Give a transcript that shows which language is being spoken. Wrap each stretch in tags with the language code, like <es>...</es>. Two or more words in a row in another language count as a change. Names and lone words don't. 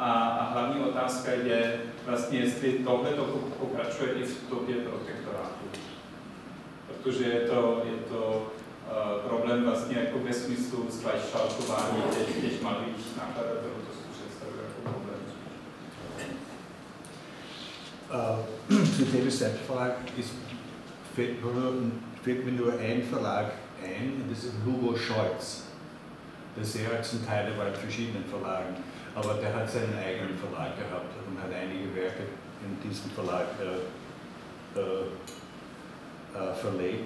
<cs>A hlavní otázka je vlastně, jestli tohle to pokračuje i v době protektorátu. Protože je to problém vlastně jako ve smyslu zglajšaltování těch malých nakladatelů, to si představuje jako problém.</cs> <de>Zu dem Selbstverlag fällt mir nur ein Verlag ein, und das ist Hugo Scholz. Der sehr zum Teil war in verschiedenen Verlagen, aber der hat seinen eigenen Verlag gehabt und hat einige Werke in diesem Verlag verlegt.</de>